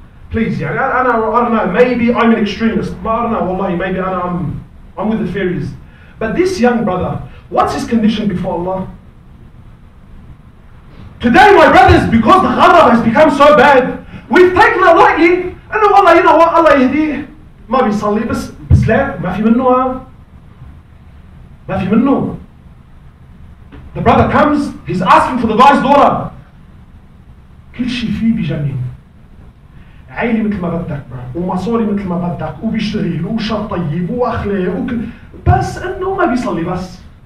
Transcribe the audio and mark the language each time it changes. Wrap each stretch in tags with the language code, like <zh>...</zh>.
<en>Please, I don't know, maybe I'm an extremist. I don't know, wallahi, maybe I'm with the fairies. But this young brother, what's his condition before Allah? Today, my brothers, because the ghadab has become so bad, we've taken it lightly.</en> <ar>And والله,</ar> <en>you know what,</en> <ar>Allah يهديه, ما بيصلي بس لا ما في منه ما في منه.</ar> <en>The brother comes, he's asking for the guy's daughter.</en> <ar>كل شيء فيه بيجنن. عيلي مثل ما بدك ومصاري مثل ما بدك وبيشتغل وشاب طيب واخلاق بس انه ما بيصلي بس.</ar>